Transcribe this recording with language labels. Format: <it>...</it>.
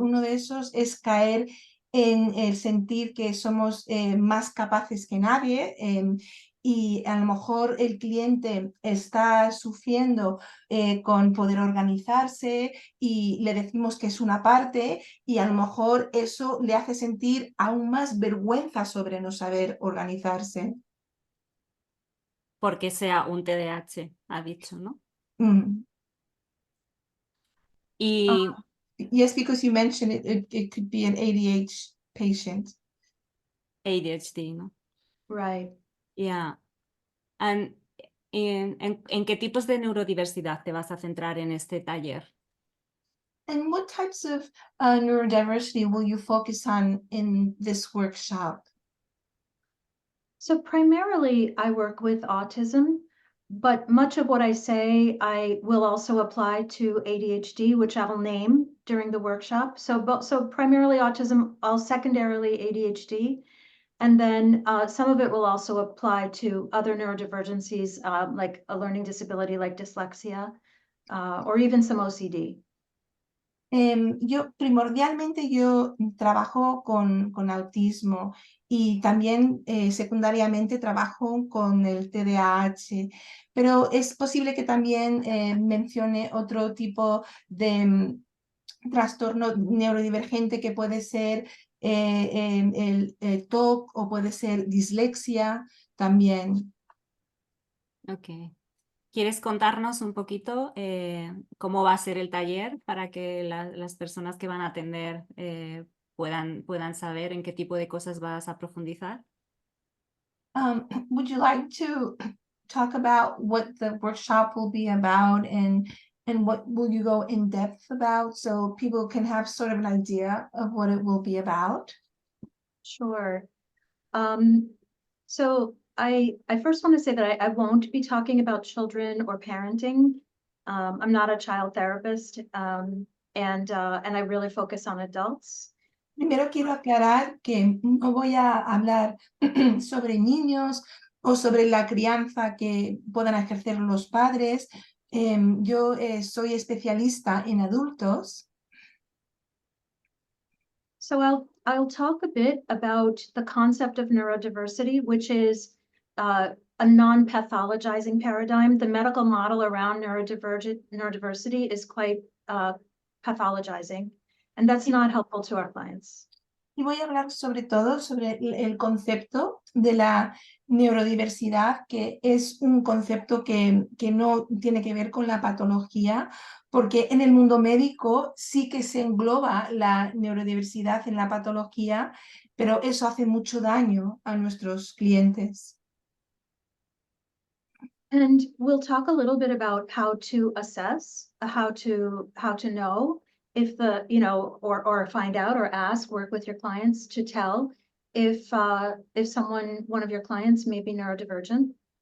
<es>Uno de esos es caer en el sentir que somos más capaces que nadie, y a lo mejor el cliente está sufriendo con poder organizarse y le decimos que es una parte, y a lo mejor eso le hace sentir aún más vergüenza sobre no saber organizarse. Porque sea un TDAH, ha dicho, ¿no? Y</es> <en>Yes, because you mentioned it could be an ADHD patient.</en> <es>ADHD, ¿no?</es> <en>Right. Yeah.</en> <es>And ¿en qué tipos de neurodiversidad te vas a centrar en este taller?</es> <en>And what types of neurodiversity will you focus on in this workshop? So primarily I work with autism, but much of what I say I will also apply to ADHD, which I will name during the workshop. So primarily autism, all secondarily ADHD, and then some of it will also apply to other neurodivergencies, like a learning disability like dyslexia, or even some OCD.</en> <es>Primordialmente yo trabajo con autismo, y también secundariamente trabajo con el TDAH, pero es posible que también mencione otro tipo de trastorno neurodivergente que puede ser el TOC, o puede ser dislexia también.</es> <en>Ok.</en> <es>¿Quieres contarnos un poquito cómo va a ser el taller para que las personas que van a atender puedan saber en qué tipo de cosas vas a profundizar?</es> <en>Would you like to talk about what the workshop will be about, and what will you go in depth about, so people can have sort of an idea of what it will be about? Sure. So I first want to say that I won't be talking about children or parenting. I'm not a child therapist, and I really focus on adults.</en> <es>Primero quiero aclarar que no voy a hablar sobre niños o sobre la crianza que puedan ejercer los padres. Yo soy especialista en adultos.</es> <en>So I'll talk a bit about the concept of neurodiversity, which is a non-pathologizing paradigm. The medical model around neurodiversity is quite pathologizing, and that's not helpful to our clients.</en> <es>Y voy a hablar sobre todo sobre el concepto de la neurodiversidad, que es un concepto que no tiene que ver con la patología, porque en el mundo médico sí que se engloba la neurodiversidad en la patología, pero eso hace mucho daño a nuestros clientes.</es> <en>And we'll talk a little bit about how to assess, how to know if the, or find out or ask, work with your clients to tell if one of your clients may be neurodivergent.</en>